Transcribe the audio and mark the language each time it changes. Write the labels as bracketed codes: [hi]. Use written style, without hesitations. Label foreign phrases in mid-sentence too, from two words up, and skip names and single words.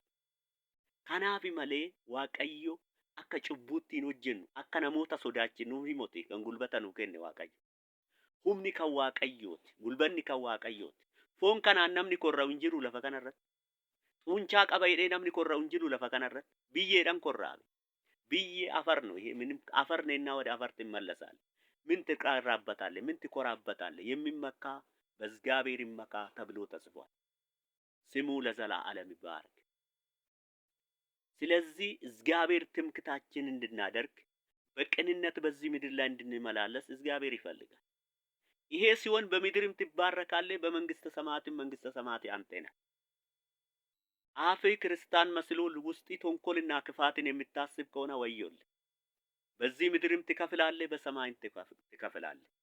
[om] Kanaaf malee Waaqayyo akka cubbuutti hin hojjennu, akka namoota sodaachinu himote kan gulbata nu kenne Waaqayyo. Humni kan Waaqayyooti, gulbanni kan Waaqayyooti. Foon kanaan namni korra'u hin jiru lafa kanarratti. Xuuncaa qaba jedhee namni korra'u hin jiru lafa kanarratti. Biyyeedhaan korra'ame. Biyye [am] afar ነው። ይሄ ምንም አፈር ነውና ወደ አፈር ትመለሳለህ። ምን ትቀራበታለህ? ምን ትኮራበታለህ? የሚመካ በእግዚአብሔር ይመካ ተብሎ ተጽፏል። ስሙ ለዘላለም ይባረክ። ስለዚህ እግዚአብሔር ትምክታችን እንድናደርግ በቅንነት በዚህ ምድር ላይ እንድንመላለስ እግዚአብሔር ይፈልጋል። ይሄ ሲሆን በምድርም ትባረካለህ፣ በመንግስተ ሰማያት ያንተ ነህ። አፍ ክርስቲያን መስሎ ውስጥ ተንኮልና ክፋትን የምታስብ ከሆነ ወዮልህ። በዚህ ምድርም ትከፍላለህ፣ በሰማይም ትከፍላለህ።